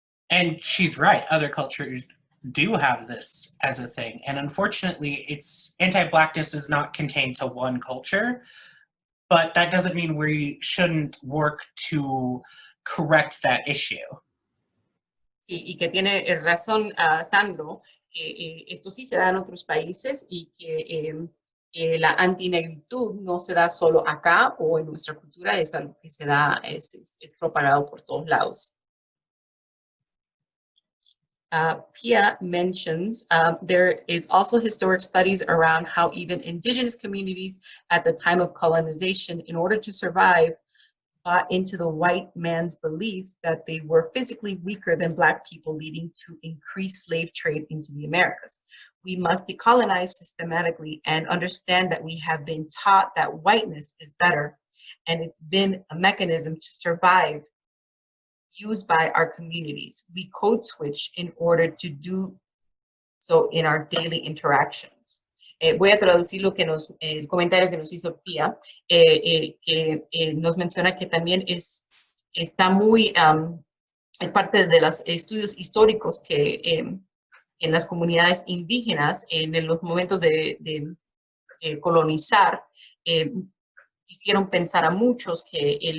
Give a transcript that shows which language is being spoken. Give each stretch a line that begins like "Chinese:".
English: And she's right. Other cultures do have this as a thing. And unfortunately, anti-Blackness is not contained to one culture. but that doesn't mean we shouldn't work to correct that issue.
Spanish: Y que tiene razón Sandro, que esto sí se da en otros países y que la antinegritud no se da solo acá o en nuestra cultura, es algo que se da, es propagado por todos lados.
English: Pia mentions there is also historic studies around how even indigenous communities at the time of colonization, in order to survive, bought into the white man's belief that they were physically weaker than Black people, leading to increased slave trade into the Americas. We must decolonize systematically and understand that we have been taught that whiteness is better, and it's been a mechanism to survive used by our communities. We code switch in order to do so in our daily interactions.
Spanish: Voy a traducir el comentario que nos hizo Pia, que nos menciona que también está muy, es parte de los estudios históricos que en las comunidades indígenas, en los momentos de colonizar, hicieron pensar a muchos que